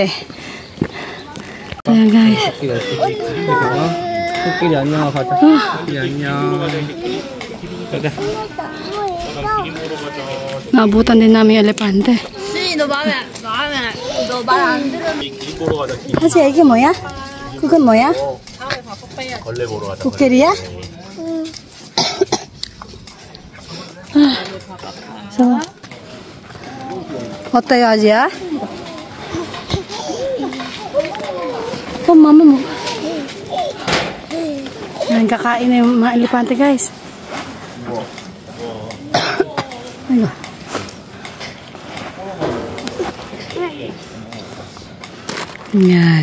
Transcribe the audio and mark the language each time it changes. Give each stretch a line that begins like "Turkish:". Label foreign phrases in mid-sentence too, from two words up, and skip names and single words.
Filipino: So yan guys. Naabutan din namin yung elepante.
Korean: Kasi 이게 뭐야? 그건 뭐야? 코끼리야? So, 어때요, 아지야?
Filipino: Mama mo. Kakain na yung mga elepante, guys. Ayun. Yan.